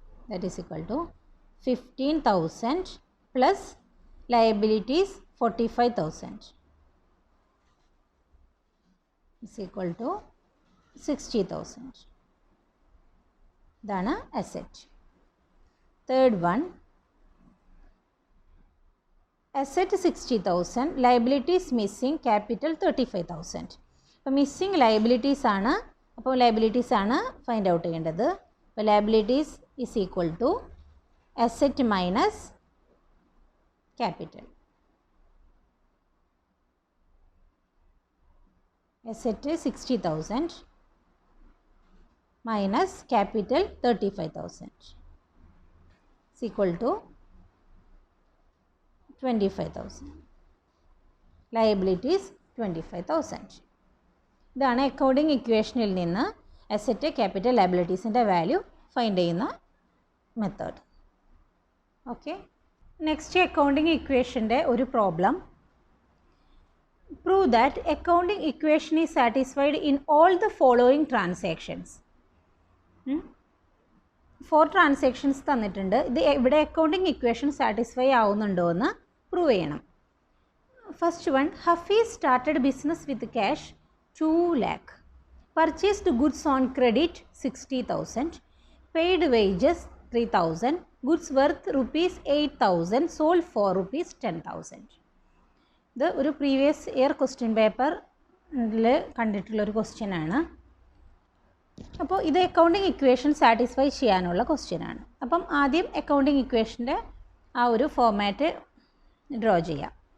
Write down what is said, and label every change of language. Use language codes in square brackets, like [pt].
[en] That is equal to 15,000 plus liabilities 45,000 is equal to 60,000. [ml] ഇതാണ് asset. [en] Third one, asset 60,000, liabilities missing, capital 35,000. [ml] അപ്പോൾ missing liabilities ആണ്. അപ്പോൾ liabilities ആണ് find out ചെയ്യേണ്ടത്. [en] അപ്പോൾ liabilities is equal to asset minus capital. asset 60,000 minus capital 35,000 is equal to 25,000. Liabilities 25,000. [ml] ഇതാണ് accounting ഇക്വേഷനിൽ നിന്ന് അസറ്റ് ക്യാപിറ്റൽ ലയബിലിറ്റീസിൻ്റെ വാല്യൂ ഫൈൻഡ് ചെയ്യുന്ന മെത്തേഡ്. ഓക്കെ, നെക്സ്റ്റ് അക്കൗണ്ടിങ് ഇക്വേഷൻ്റെ ഒരു problem. [en] Prove that accounting equation is satisfied in all the following transactions. [ml] 4 transactions തന്നിട്ടുണ്ട്. ഇത് ഇവിടെ accounting equation satisfy ആവുന്നുണ്ടോ എന്ന് പ്രൂവ് ചെയ്യണം. [en] First one, Hafeez started business with cash 2 lakh, purchased goods on credit 60,000, paid wages 3,000, goods worth rupees 8,000, sold for rupees 10,000. [ml] ഇത് ഒരു previous year question പേപ്പറിൽ കണ്ടിട്ടുള്ളൊരു question ആണ്. അപ്പോൾ ഇത് അക്കൗണ്ടിങ് ഇക്വേഷൻ സാറ്റിസ്ഫൈ ചെയ്യാനുള്ള ക്വസ്റ്റ്യൻ ആണ്. അപ്പം ആദ്യം അക്കൗണ്ടിങ് ഇക്വേഷൻ്റെ ആ ഒരു ഫോമാറ്റ് ഡ്രോ ചെയ്യാം.